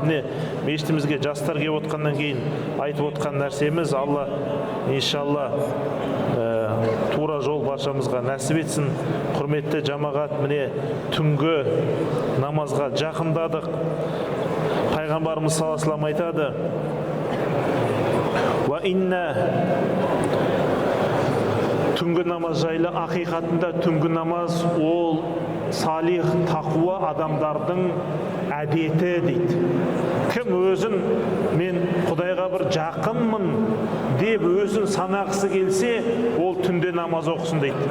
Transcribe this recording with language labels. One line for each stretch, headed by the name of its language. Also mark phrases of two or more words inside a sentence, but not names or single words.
Kazakh: Міне, мешітімізге жастар келіп отқаннан кейін айтып отқан нәрсеміз, Алла иншалла тура жол баршамызға нәсіп етсін. Құрметті жамағат, міне түнгі намазға жақындадық. Пайғамбарымыз
Arabic: صلى الله عليه وسلم
Kazakh: айтады:
Arabic: "وإن",
Kazakh: түнгі намаз жайлы, ақиқатында түнгі намаз ол салих, тақуа адамдардың әдеті дейді. Кім өзін мен Құдайға бір жақынмын деп өзін санағысы келсе, ол түнде намаз оқысын дейді.